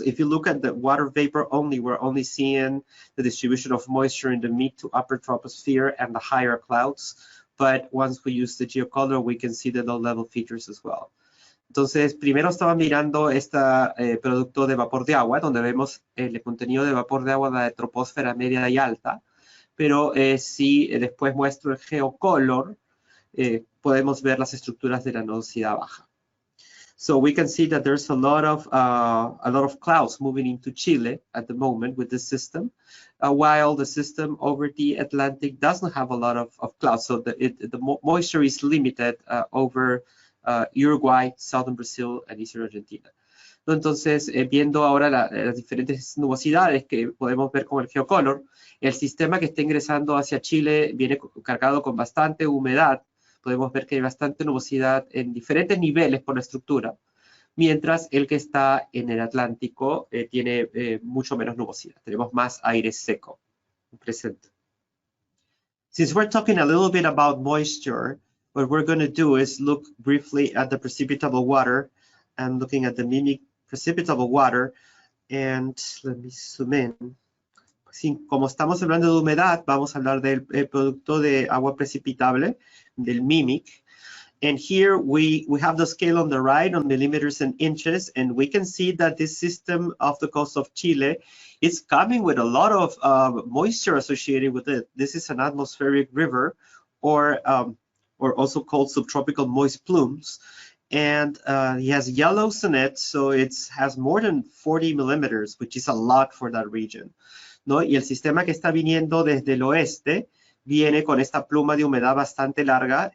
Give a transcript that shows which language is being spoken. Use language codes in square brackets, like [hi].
[en] If you look at the water vapor only, we're only seeing the distribution of moisture in the mid to upper troposphere and the higher clouds. But once we use the geocolor, we can see the low level features as well. [es] Entonces, primero estaba mirando este producto de vapor de agua, donde vemos el contenido de vapor de agua de la troposfera media y alta, pero si después muestro el geocolor, podemos ver las estructuras de la nubosidad baja. [en] So we can see that there's a lot of clouds moving into Chile at the moment with this system, while the system over the Atlantic doesn't have a lot of clouds. So the moisture is limited over Uruguay, Southern Brazil, and Eastern Argentina. [es] Entonces, viendo ahora las diferentes nubosidades que podemos ver con el geocolor, el sistema que está ingresando hacia Chile viene cargado con bastante humedad. Podemos ver que hay bastante nubosidad en diferentes niveles por la estructura, mientras el que está en el Atlántico tiene mucho menos nubosidad. Tenemos más aire seco presente. [en] Since we're talking a little bit about moisture, what we're going to do is look briefly at the precipitable water and looking at the mimic precipitable water. And let me zoom in. [es] Como estamos hablando de humedad, vamos a hablar del producto de agua precipitable, del mimic. [en] And here we have the scale on the right on millimeters and inches, and we can see that this system off the coast of Chile is coming with a lot of moisture associated with it. This is an atmospheric river, or also called subtropical moist plumes. And he has yellow sonnet, so it has more than 40 millimeters, which is a lot for that region, [es] ¿no? Y el sistema que está viniendo desde el oeste viene con esta pluma de humedad bastante larga.